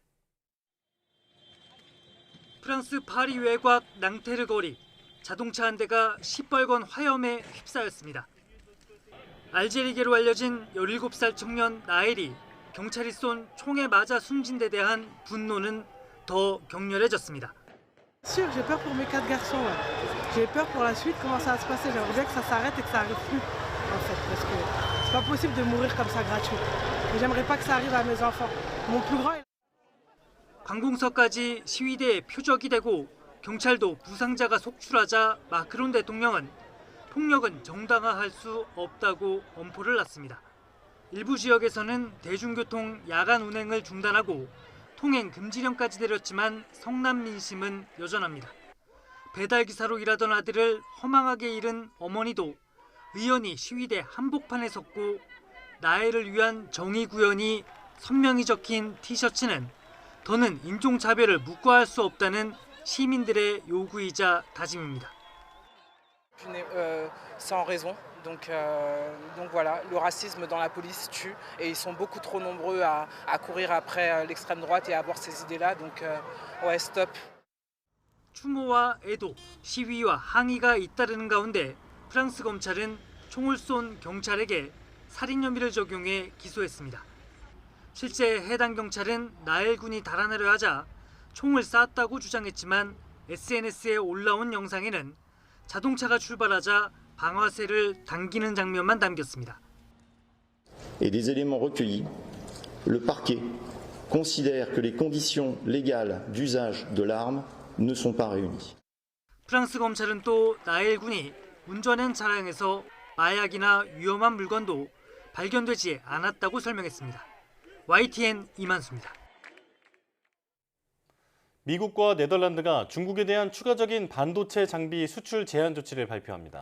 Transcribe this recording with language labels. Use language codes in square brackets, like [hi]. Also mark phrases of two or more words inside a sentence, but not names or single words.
[ko] 프랑스 파리 외곽 낭테르 거리, 자동차 한 대가 시뻘건 화염에 휩싸였습니다. 알제리계로 알려진 17살 청년 나엘이 경찰이 쏜 총에 맞아 숨진 데 대한 분노는 더 격렬해졌습니다. [fr] Sûr, j'ai peur pour mes 4 garçons là. J'ai peur pour la suite comment ça va se passer. J'aimerais bien que ça s'arrête et que ça arrive plus en fait parce que c'est pas possible de mourir comme ça gratuit. Et j'aimerais pas que ça arrive à mes enfants. Mon plus grand [ko] 관공서까지 시위대의 표적이 되고 경찰도 부상자가 속출하자 마크론 대통령은 폭력은 정당화할 수 없다고 엄포를 놨습니다. 일부 지역에서는 대중교통 야간 운행을 중단하고 통행 금지령까지 내렸지만 성남 민심은 여전합니다. 배달기사로 일하던 아들을 허망하게 잃은 어머니도 의연히 시위대 한복판에 섰고 나엘을 위한 정의 구현이 선명히 적힌 티셔츠는 더는 인종차별을 묵과할 수 없다는 시민들의 요구이자 다짐입니다. [fr] sans raison. Donc voilà, le racisme dans la police tue et ils sont beaucoup trop nombreux à courir après l'extrême droite et à avoir ces idées-là. Donc ouais, stop. [ko] 추모와 애도, 시위와 항의가 잇따르는 가운데 프랑스 검찰은 총을 쏜 경찰에게 살인 혐의를 적용해 기소했습니다. 실제 해당 경찰은 나엘 군이 달아나려 하자 총을 쐈다고 주장했지만 SNS에 올라온 영상에는 자동차가 출발하자 방아쇠를 당기는 장면만 담겼습니다. [fr] Et des éléments recueillis, le parquet considère que les conditions légales d'usage de l'arme ne sont pas réunies. [ko] 프랑스 검찰은 또 나엘 군이 운전한 차량에서 마약이나 위험한 물건도 발견되지 않았다고 설명했습니다. YTN 이만수입니다. 미국과 네덜란드가 중국에 대한 추가적인 반도체 장비 수출 제한 조치를 발표합니다.